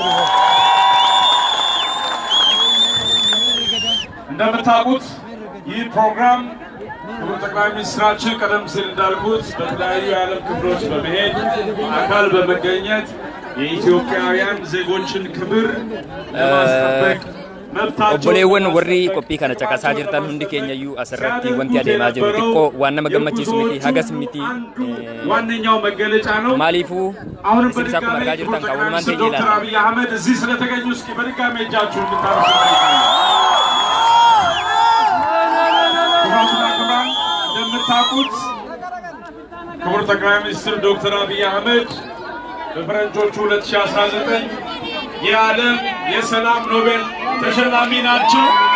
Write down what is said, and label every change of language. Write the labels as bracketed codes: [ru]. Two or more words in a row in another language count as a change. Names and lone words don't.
[am] እንደምታውቁት ይህ ፕሮግራም ክቡር ጠቅላይ ሚኒስትራችን ቀደም ሲል እንዳልኩት በተለያዩ የዓለም ክፍሎች በመሄድ አካል በመገኘት የኢትዮጵያውያን ዜጎችን ክብር ለማስጠበቅ [om] obboleewwan warri qophii kana caqasaa jirtan hundi keenyayyuu asirratti wanti adeemaa jiru xiqqoo waan nama gammachiisu miti hagas miti [am] ዋነኛው መገለጫ ነው። [om] maaliifuu isin akkuma argaa jirtan qaawwamaan ta'e [am] ዶክተር አብይ አህመድ እዚህ ስለተገኙ እስኪ በድጋሚ እጃችሁን እንድታነሱ እንደምታውቁት ክቡር ጠቅላይ ሚኒስትር ዶክተር አብይ አህመድ በፈረንጆቹ 2019 የዓለም የሰላም ኖቤል ተሸላሚ ናቸው።